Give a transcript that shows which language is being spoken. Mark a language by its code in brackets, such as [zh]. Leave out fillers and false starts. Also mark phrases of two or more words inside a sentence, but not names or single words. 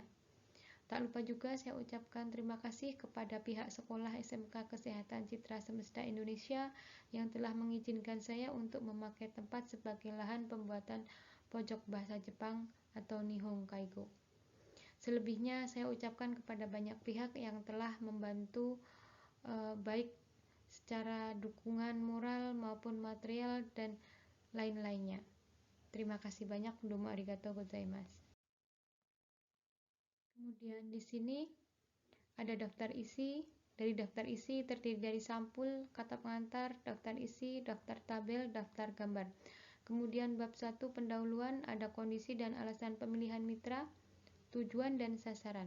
[id] Tak lupa juga saya ucapkan terima kasih kepada pihak sekolah SMK Kesehatan Citra Semesta Indonesia yang telah mengizinkan saya untuk memakai tempat sebagai lahan pembuatan pojok bahasa Jepang atau Nihon Kaigo. Selebihnya saya ucapkan kepada banyak pihak yang telah membantu baik secara dukungan moral maupun material dan lain-lainnya. Terima kasih banyak. [ja] どうもありがとうございます. [id] Kemudian di sini ada daftar isi. Dari daftar isi terdiri dari sampul, kata pengantar, daftar isi, daftar tabel, daftar gambar. Kemudian bab 1 pendahuluan, ada kondisi dan alasan pemilihan mitra, tujuan dan sasaran.